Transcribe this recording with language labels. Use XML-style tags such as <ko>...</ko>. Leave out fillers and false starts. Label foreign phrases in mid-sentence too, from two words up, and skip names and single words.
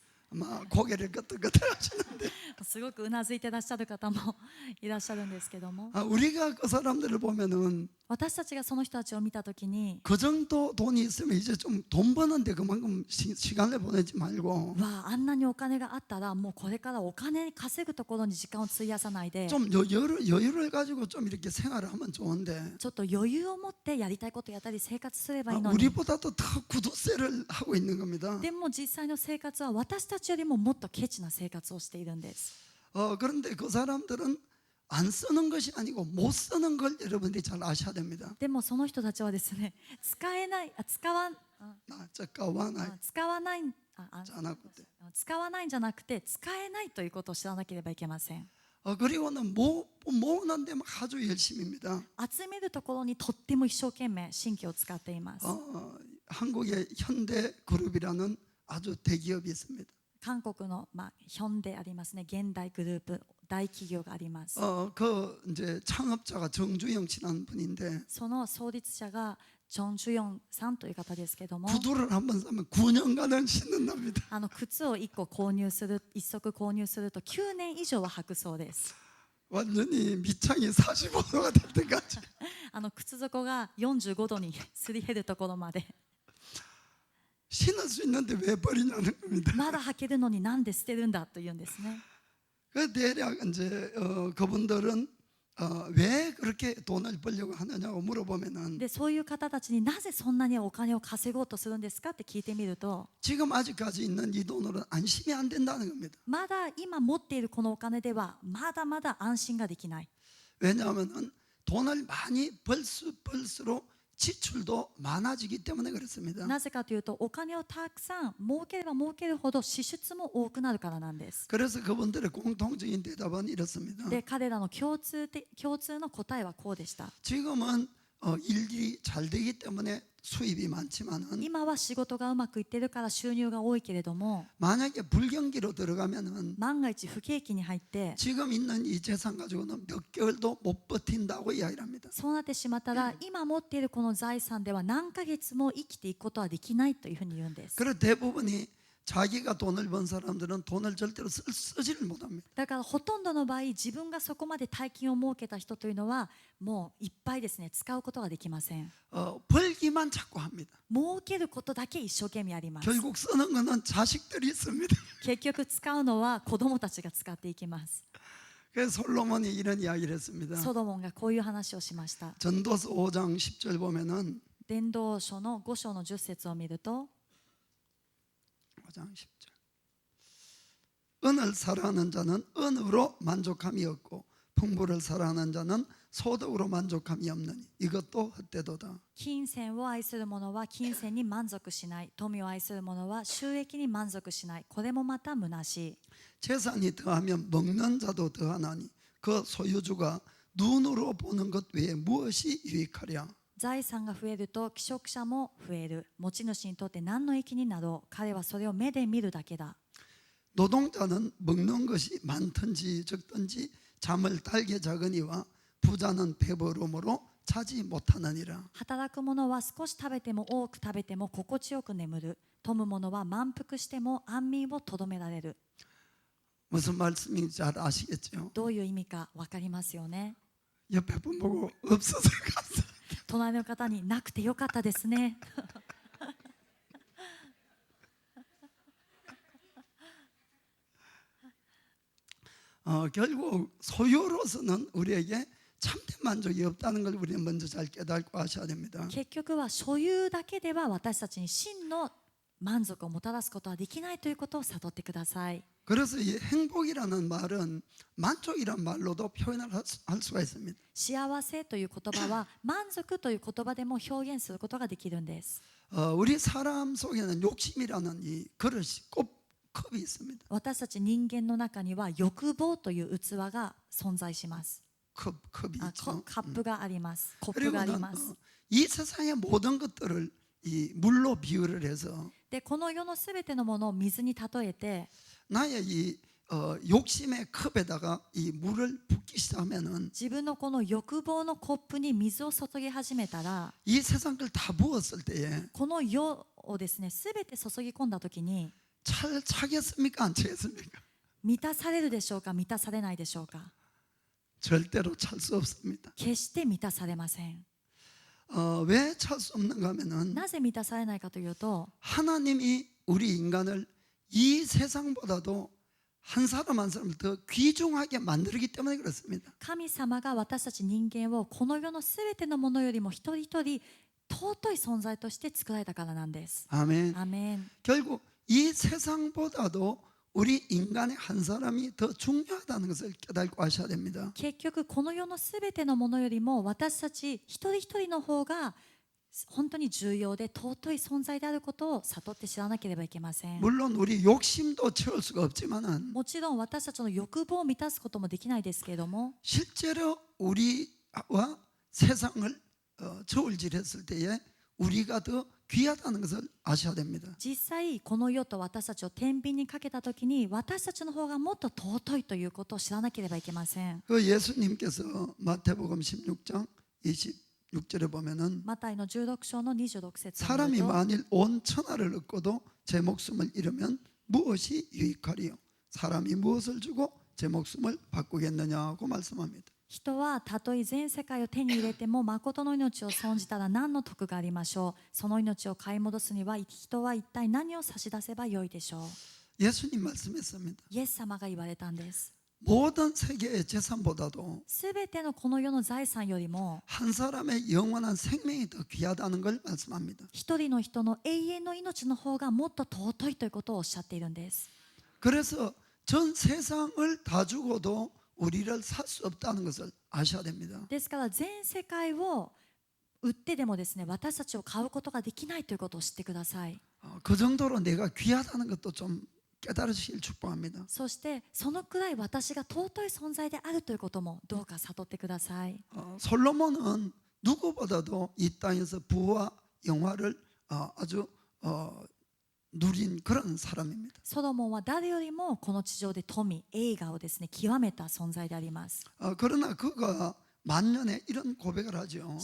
<ko>아마 고개를 끄덕끄덕 하시는데</ko> <ja>すごくうなずいていらっしゃる方もいらっしゃるんですけども、</ja> <ko>우리가 그 사람들을 보면은</ko> <ja>私たちがその人たちを見たときに</ja> <ko>그 정도 돈이 있으면 이제 좀 돈 버는데 그만큼 시간을 보내지 말고</ko> <ja>わあ、あんなにお金があったらもうこれからお金稼ぐところに時間を費やさないで</ja> <ko>좀 여유를 가지고 좀 이렇게 생활을 하면 좋은데</ko> <ja>ちょっと余裕を持ってやりたいことやったり生活すればいいのに、</ja> <ko>우리보다도 더 구두쇠를 하고 있는 겁니다.</ko> <ja>でも実際の生活は私たちよりももっとケチな生活をしているんです。</ja> <ko>그런데 그 사람들은 안 쓰는 것이 아니고 못 쓰는 걸 여러분들이 잘 아셔야 됩니다.</ko> <ja>でもその人たちはですね使わない使わないんじゃなくて使えないということを知らなければいけません。</ja> <ko>그리고는 모으는 데만 아주 열심입니다.</ko> <ja>集めるところにとっても一生懸命神経を使っています。</ja> <ko>한국의 현대그룹이라는 아주 대기업이 있습니다.</ko> <ja>韓国のヒョンデありますね、現代グループ大企業があります。</ja> <ko>그 이제 창업자가 정주영 씨라는 분인데</ko> <ja>その創立者がジョン・ジュヨンさんという方ですけども、</ja> <ko>구두를 한번 사면 9년간은 신는답니다.</ko> <ja>靴を1足購入すると9年以上は履くそうです。</ja> <ko>완전히 밑창이 45도가 될 때까지</ko> <ja>靴底が45度にすり減るところまで</ja> <ko>신을 수 있는데 왜 버리냐는 겁니다.</ko> <ja>まだ履けるのになんで捨てるんだというんですね。</ja> <ko>그 대략 이제 그분들은 왜 그렇게 돈을 벌려고 하느냐고 물어보면은</ko> <ja>でそういう方たちになぜそんなにお金を稼ごうとするんですかって聞いてみると、</ja> <ko>지금 아직까지 있는 이 돈으로는 안심이 안 된다는 겁니다.</ko> <ja>まだ今持っているこのお金ではまだまだ安心ができない。</ja> <ko>왜냐하면은 돈을 많이 벌수록 지출도 많아지기 때문에 그렇습니다.</ko> <ja>なぜかというとお金をたくさん儲ければ儲けるほど支出も多くなるからなんです。</ja> <ko>그래서 그분들의 공통적인 대답은 이렇습니다.</ko> <ja>で彼らの共通の答えはこうでした。</ja> <ko>지금은 일이 잘 되기 때문에 수입이 많지만은</ko> <ja>今は仕事がうまくいってるから収入が多いけれども、</ja> <ko>만약에 불경기로 들어가면은</ko> <ja>万が一不景気に入って</ja> <ko>지금 있는 이 재산 가지고는 몇 개월도 못 버틴다고 이야기를 합니다.</ko> <ja>そうなってしまったら今持っているこの財産では何ヶ月も生きていくことはできないというふうに言うんです。</ja> <ko>그래서 대부분이 자기가 돈을 번 사람들은 돈을 절대로 쓰지를 못합니다.</ko> <ja>だからほとんどの場合自分がそこまで大金を設けた人というのはもういっぱいですね使うことができません。</ja> <ko>벌기만 자꾸 합니다.</ko> <ja>儲けることだけ一生懸命やります。</ja> <ko>결국 쓰는 거는 자식들이 씁니다.</ko> <ja>結局使うのは子供たちが使っていきます。</ja> <ko>그래서 솔로몬이 이런 이야기를 했습니다.</ko> <ja>ソロモンがこういう話をしました。</ja> <ko>전도서 5장 10절 보면은</ko> <ja>伝道書の5章の10節を見ると</ja> <ko>5장 10절 은을 사랑하는 자는 은으로 만족함이 없고 풍부를 사랑하는 자는 소득으로 만족함이 없느니 이것도 헛되도다.</ko> <ja>金銭を愛する者は金銭に満足しない。富を愛する者は収益に満足しない。これもまた虚しい。</ja> <ko>재산이 더하면 먹는 자도 더하나니 그 소유주가 눈으로 보는 것 외에 무엇이 유익하랴.</ko> <ja>財産が増えると寄食者も増える。持ち主にとって何の益になろう。彼はそれを目で見るだけだ。</ja> <ko>노동자는 먹는 것이 많든지 적든지 잠을 달게 자거니와 부자는 배부름으로 자지 못하느니라.</ko> <ja>働く者は少し食べても多く食べても心地よく眠る。富む者は満腹しても安眠をとどめられる。</ja> <ko>무슨 말씀인지 잘 아시겠죠?</ko> <ja>どういう意味か分かりますよね。</ja> <ko>옆에 분 보고 없어서 갔어.</ko> <ja>隣の方になくてよかったですね。</ja> <ko>결국 소유로서는 우리에게 참된 만족이 없다는 걸 우리는 먼저 잘 깨닫고 하셔야 됩니다.</ko> <ja>結局は所有だけでは私たちに真の満足をもたらすことはできないということを悟ってください。</ja> <ko>그래서 이 행복이라는 말은 만족이란 말로도 표현을 할 수가 있습니다.</ko> <ja>幸せという言葉は満足という言葉でも表現することができるんです。</ja> <ko>우리 사람 속에는 욕심이라는 이 그릇이 컵이 있습니다.</ko> <ja>私たち人間の中には欲望という器が存在します。</ja> <ko>컵이</ko> <ja>カ</ja> <ko>있죠.</ko> <ja>ップがあります。コップがあり</ja> <ko>그리고는</ko> <ja>ます。</ja> <ko>이 세상의 모든 것들을 이 물로 비유를 해서</ko> <ja>でこの世のすべてのものを水に例えて</ja> <ko>나의 이 욕심의 컵에다가 이 물을 붓기 시작하면은</ko> <ja>自分のこの欲望のコップに水を注ぎ始めたら</ja> <ko>이 세상 걸 다 부었을 때에</ko> <ja>この世をですねすべて注ぎ込んだときに</ja> <ko>차겠습니까? 안 차겠습니까?</ko> <ja>満たされるでしょうか満たされないでしょうか</ja> <ko>절대로 찰 수 없습니다.</ko> <ja>決して満たされません。</ja> <ko>왜 찰 수 없는가 하면은</ko> <ja>なぜ満たされないかというと</ja> <ko>하나님이 우리 인간을 이 세상보다도 한 사람 한 사람을 더 귀중하게 만들기 때문에 그렇습니다.</ko> <ja>神様が私たち人間をこの世のすべてのものよりも一人一人尊い存在として作られたからなんです。</ja> <ko>아멘.</ko> <ja>アメン。</ja> <ko>결국 이 세상보다도 우리 인간의 한 사람이 더 중요하다는 것을 깨닫고 하셔야 됩니다.</ko> <ja>結局この世のすべてのものよりも私たち一人一人の方が本当に重要で尊い存在であることを悟って知らなければいけません。</ja> <ko>물론 우리 욕심도 채울 수가 없지만은</ko> <ja>もちろん私たちの欲望を満たすこともできないですけれども</ja> <ko>실제로 우리와 세상을 저울질했을 때에 우리가 더 귀하다는 것을 아셔야 됩니다.</ko> <ja>実際この世と私たちを天秤にかけたときに私たちの方がもっと尊いということを知らなければいけません。</ja> <ko>그 예수님께서 마태복음 16장 26절에 보면은</ko> <ja>マタイの16章の26節を見</ja> <ko>사람이</ko> <ja>ると</ja> <ko>만일 온 천하를 얻고도 제 목숨을 잃으면 무엇이 유익하리요? 사람이 무엇을 주고 제 목숨을 바꾸겠느냐고 말씀합니다.</ko> <ja>人はたとえ全世界を手に入れても誠の命を損じたら何の得がありましょう。その命を買い戻すには人は一体何を差し出せばよいでしょう。</ja> <ko>예수님 말씀했습니다.</ko> <ja>イエス様が言われたんです。</ja> <ko>모든 세계의 재산보다도</ko> <ja>すべてのこの世の財産よりも</ja> <ko>한 사람의 영원한 생명이 더 귀하다는 걸 말씀합니다.</ko> <ja>一人の人の永遠の命の方がもっと尊いということをおっしゃっているんです。</ja> <ko>그래서 전 세상을 다 주고도 우리를 살 수 없다는 것을 아셔야 됩니다.</ko> <ja>ですから全世界を売ってでもですね私たちを買うことができないということを知ってください。</ja> <ko>그 정도로 내가 귀하다는 것도 좀 깨달으시길 축복합니다.</ko> <ja>そしてそのくらい私が尊い存在であるということもどうか悟ってください。</ja> <ko>솔로몬은 누구보다도 이 땅에서 부와 영화를 아주 누린 그런 사람입니다.</ko> <ja>ソロモンは誰よりもこの地上で富、栄華をですね極めた存在であります。</ja> <ko>그러나 그가 만년에 이런 고백을 하죠.</ko>